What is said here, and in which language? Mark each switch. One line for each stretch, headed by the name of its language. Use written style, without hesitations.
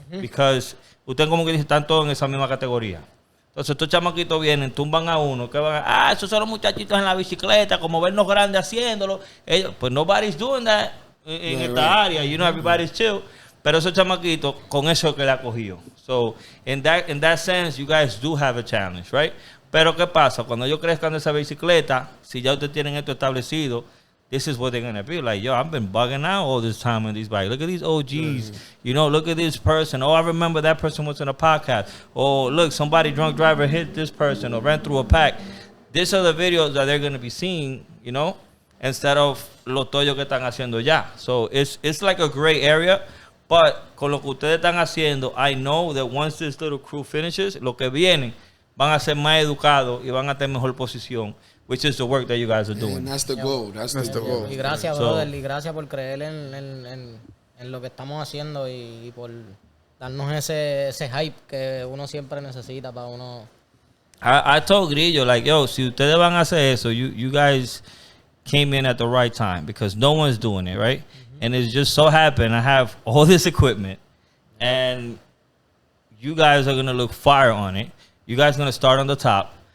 Spanish: Because ustedes como que están todos en esa misma categoría. Entonces estos chamaquitos vienen, tumban a uno, que van a, esos son los muchachitos en la bicicleta, como vernos grandes haciéndolo. Ellos, pues
English: nobody's doing that
Spanish: en esta área,
English: you know, everybody's chill.
Spanish: Pero esos chamaquitos, con eso que le ha cogido.
English: So, in that sense, you guys do have a challenge, right?
Spanish: Pero ¿qué pasa? Cuando ellos crezcan de esa bicicleta, si ya ustedes tienen esto establecido,
English: this is what they're going to be like. Yo, I've been bugging out all this time on these bikes. Look at these OGs. You know, look at this person. Oh, I remember that person was in a podcast. Oh, look, somebody drunk driver hit this person or ran through a pack. These are the videos that they're going to be seeing, you know, instead of
Spanish: los tollos que están haciendo ya.
English: So it's like a gray area.
Spanish: But con lo que ustedes están haciendo,
English: I know that once this little crew finishes,
Spanish: lo que vienen van a ser más educados y van a tener mejor posición.
English: Which is the work that you guys are doing. And that's the goal. That's the goal.
Spanish: Y gracias, brother. Y gracias por creer en lo que estamos haciendo y por darnos ese hype que uno siempre necesita para uno
English: I told Grillo, like, yo,
Spanish: si ustedes van a hacer eso,
English: you guys came in at the right time because no one's doing it, right? And it's just so happened I have all this equipment and you guys are going to look fire on it. You guys are going to start on the top.